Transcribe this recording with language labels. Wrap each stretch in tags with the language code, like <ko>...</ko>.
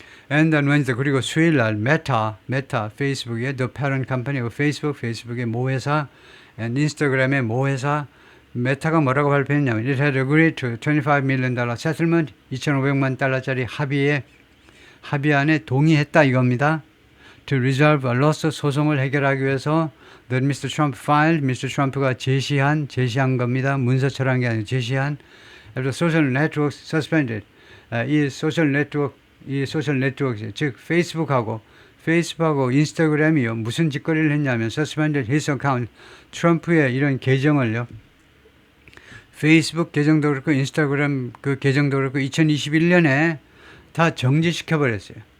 <en>And then Wednesday,</en> <ko>그리고 수요일 날 메타, 페이스북의 The Parent Company, 페이스북의 모회사, and 인스타그램의 모회사, 메타가 뭐라고 발표했냐면</ko> <en>It had agreed to $25 million settlement,</en> <ko>2,500만 달러짜리 합의안에 동의했다 이겁니다.</ko> <en>To resolve a lawsuit,</en> <ko>소송을 해결하기 위해서</ko> <en>that Mr. Trump filed, Mr.</en> <ko>Trump가 제시한 겁니다. 문서처럼 게 아니고 제시한.</ko> <en>The social networks suspended.</en> <ko>이 소셜 네트워크, 즉 페이스북하고 인스타그램이요 무슨 짓거리를 했냐면</ko> <en>suspended his account.</en> <ko>트럼프의 이런 계정을요. 페이스북 계정도 그렇고 인스타그램 그 계정도 그렇고 2021년에 다 정지시켜 버렸어요.</ko>